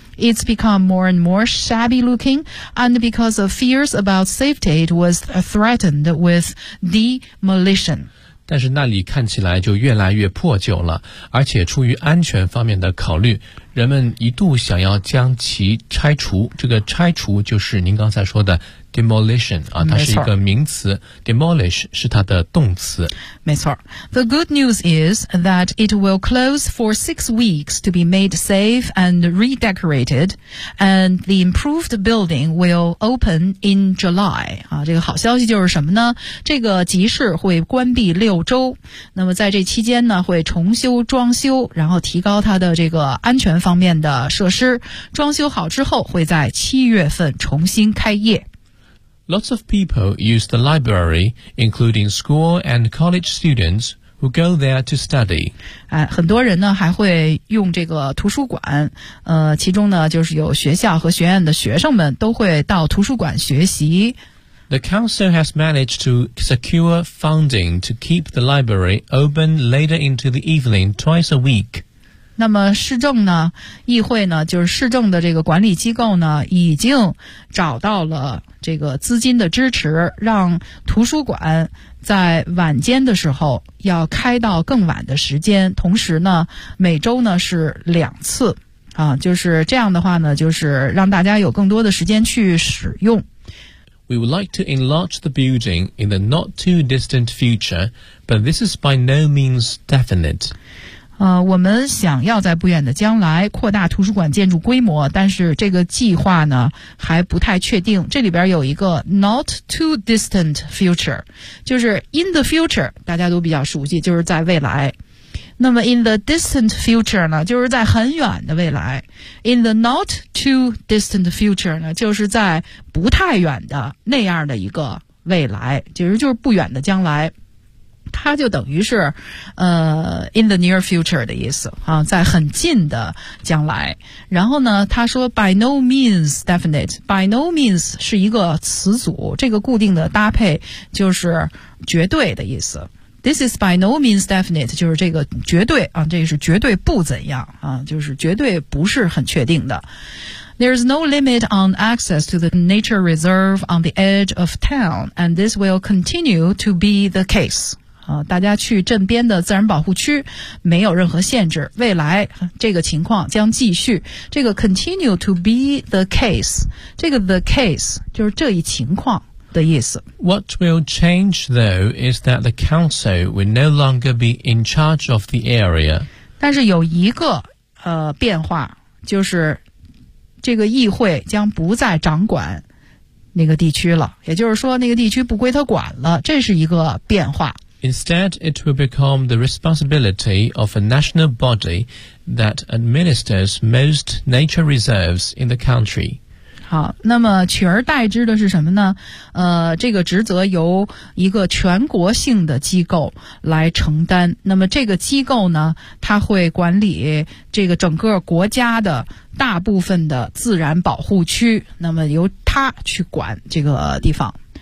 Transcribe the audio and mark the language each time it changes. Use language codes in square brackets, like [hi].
[en] It's become more and more shabby looking, and because of fears about safety, it was threatened with demolition. [zh] 但是那里看起来就越来越破旧了，而且出于安全方面的考虑，人们一度想要将其拆除。这个拆除就是您刚才说的 demolition 啊，它是一个名词 ，demolish 是它的动词。没错。 [en] The good news is that it will close for 6 weeks to be made safe and redecorated, and the improved building will open in July. [zh] 啊，这个好消息就是什么呢？这个集市会关闭6周，那么在这期间呢，会重修装修，然后提高它的这个安全方面的设施，装修好之后会在7月份重新开业。 [en] Lots of people use the library, including school and college students who go there to study. [zh] 哎，很多人呢还会用这个图书馆，其中呢就是有学校和学院的学生们都会到图书馆学习。 [en] The council has managed to secure funding to keep the library open later into the evening twice a week. [zh] 那么市政呢，议会呢，就是市政的这个管理机构呢，已经找到了这个资金的支持，让图书馆在晚间的时候要开到更晚的时间，同时呢，每周呢是2次，啊，就是这样的话呢，就是让大家有更多的时间去使用。 [en] We would like to enlarge the building in the not too distant future, but this is by no means definite. [zh] 我们想要在不远的将来扩大图书馆建筑规模，但是这个计划呢还不太确定。这里边有一个 [en] not too distant future， [zh] 就是 [en] in the future， [zh] 大家都比较熟悉，就是在未来。那么 [en] in the distant future [zh] 呢，就是在很远的未来。 [en] in the not too distant future [zh] 呢，就是在不太远的那样的一个未来，其实就是不远的将来。它就等于是 [en] in the near future [zh] 的意思啊，在很近的将来。然后呢他说 [en] by no means definite, by no means [zh] 是一个词组，这个固定的搭配就是绝对的意思。 [en] This is by no means definite, [zh] 就是这个绝对啊，这是绝对不怎样啊，就是绝对不是很确定的。 [en] There is no limit on access to the nature reserve on the edge of town, and this will continue to be the case. [zh] 大家去镇边的自然保护区没有任何限制，未来这个情况将继续。这个 [en] continue to be the case, [zh] 这个 [en] the case [zh] 就是这一情况的意思。 [en] What will change though is that the council will no longer be in charge of the area. [zh] 但是有一个变化，就是这个议会将不再掌管那个地区了，也就是说那个地区不归他管了，这是一个变化。 [en] Instead, it will become the responsibility of a national body that administers most nature reserves in the country. [zh] 好，那么取而代之的是什么呢？这个职责由一个全国性的机构来承担。那么这个机构呢，它会管理这个整个国家的大部分的自然保护区，那么由它去管这个地方。